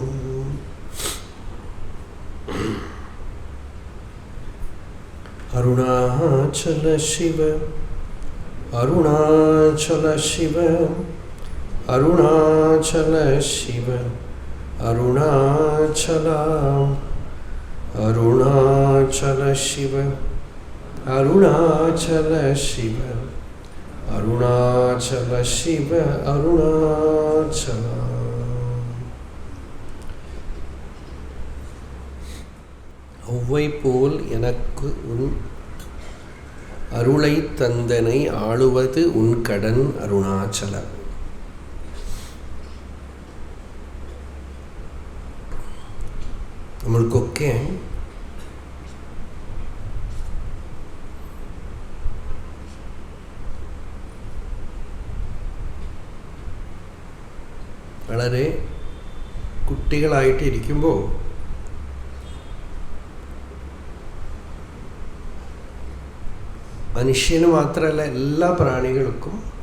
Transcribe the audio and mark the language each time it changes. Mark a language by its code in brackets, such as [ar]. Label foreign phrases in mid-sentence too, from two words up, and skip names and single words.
[sa] अरुणाचल शिव अरुणाचल शिव अरुणाचल शिव अरुणाचल अरुणाचल शिव अरुणाचल शिव अरुणाचल शिव अरुणाचल। [ta] ஒவ்வை போல் எனக்கு உன் அருளை தந்தனை ஆளுவது உன் கடன் அருணாச்சல. [ml] നമ്മൾക്കൊക്കെ വളരെ കുട്ടികളായിട്ടിരിക്കുമ്പോൾ മനുഷ്യന് മാത്രമല്ല എല്ലാ പ്രാണികൾക്കും